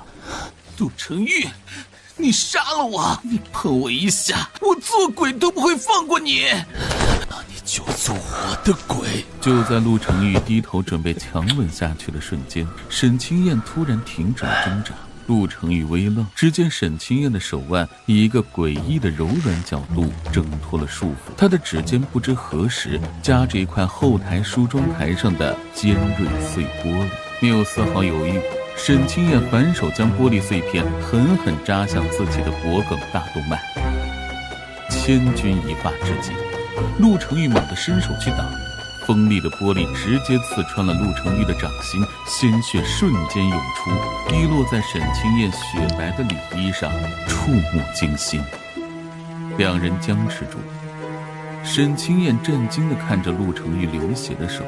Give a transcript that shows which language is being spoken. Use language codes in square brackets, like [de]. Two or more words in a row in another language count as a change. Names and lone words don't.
[zh] 杜程昱，你殺了我！你碰我一下，我做鬼都不會放過你。那你就做我的鬼。就在陸程昱低頭準備強吻下去的瞬間，沈清燕突然停止了掙扎。陸程昱微愣，只見沈清燕的手腕以一個詭異的柔軟角度掙脫了束縛，她的指尖不知何時夾着一塊後台梳妝台上的尖銳碎玻璃，沒有絲毫猶豫，沈清燕反手將玻璃碎片狠狠扎向自己的脖頸大動脈。千鈞一髮之際，陸程昱猛地伸手去擋，鋒利的玻璃直接刺穿了陸程昱的掌心，鮮血瞬間湧出，滴落在沈清燕雪白的裡衣上，觸目驚心。兩人僵持住，沈清燕震驚地看着陸程昱流血的手。